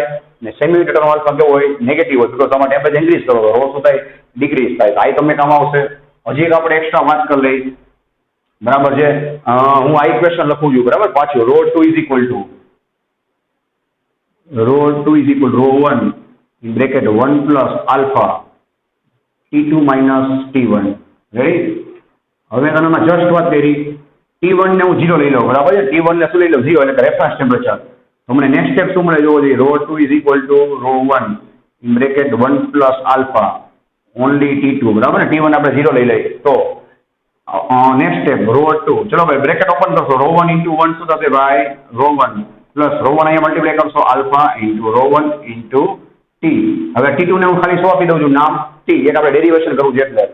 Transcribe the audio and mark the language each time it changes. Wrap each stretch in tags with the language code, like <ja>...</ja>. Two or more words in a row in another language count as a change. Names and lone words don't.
<gu>ને સેમિકન્ડક્ટરનો આલ્ફા કેવો હોય, નેગેટિવ હોય, બીકોઝ તમારે</gu> <en>temperature increase</en> <gu>કરો તો રો શું થાય, ડિક્રીઝ થાય. તો આ તમને કામ આવશે. હજી એક આપણે એક્સ્ટ્રા વાત કરી લઈ, બરાબર છે. હું આ ઇક્વેશન લખું છું, બરાબર, પાછું ρ2</gu> <en>is equal to</en> <gu>ρ1</gu> <en>in bracket 1 plus alpha T2 minus T1.</en> <gu>રેડી. હવે તમે જસ્ટ વાત કરી, T1 ને હું 0 લઈ લઉં, બરાબર છે. T1 ને શું લઈ લઉં, 0, એટલે</gu> <en>reference temperature.</en> <gu>તો મને</gu> <en>next step</en> <gu>શું મળે જોવો જોઈએ,</gu> <en>ρ2 is equal to ρ1 in bracket 1 plus alpha only T2,</en> <gu>બરાબર ને. T1 આપણે 0 લઈ લઈએ તો</gu> <en>next step</en> <gu>ρ2, ચલો ભાઈ</gu> <en>bracket open</en> <gu>કરશો,</gu> <en>ρ1 into 1</en> <gu>શું થશે ભાઈ, ρ1 પ્લસ ρ1 અહીંયા મલ્ટીપ્લાય કરશો,</gu> <en>alpha into ρ1 into T.</en> <gu>હવે T2 ને હું ખાલી શું આપી દઉં છું, નામ ટી, એક આપણે ડેરિવેશન કરવું છે એટલે.</gu>